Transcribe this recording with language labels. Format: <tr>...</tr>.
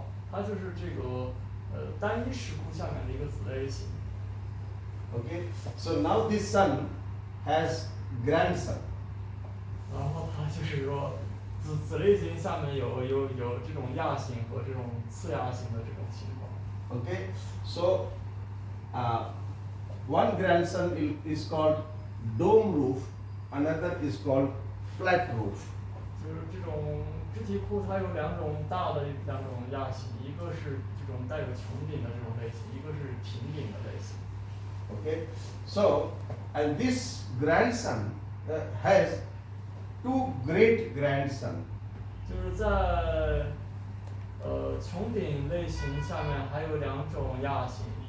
<zh>它就是这个单一石窟下面的一个子类型。</zh> <en>Okay, so now this son has grandson.</en> <zh>然后它就是说子类型下面有这种亚型和这种次亚型的这种情况。</zh> <en>Okay, so one grandson is called dome roof, another is called flat roof.</en> <zh>就是这种肢体库，它有两种大的两种亚型，一个是这种带有穹顶的这种类型，一个是平顶的类型。</zh> <en>Okay, so and this grandson has two great grandson.</en> <zh>就是在穹顶类型下面还有两种亚型。</zh>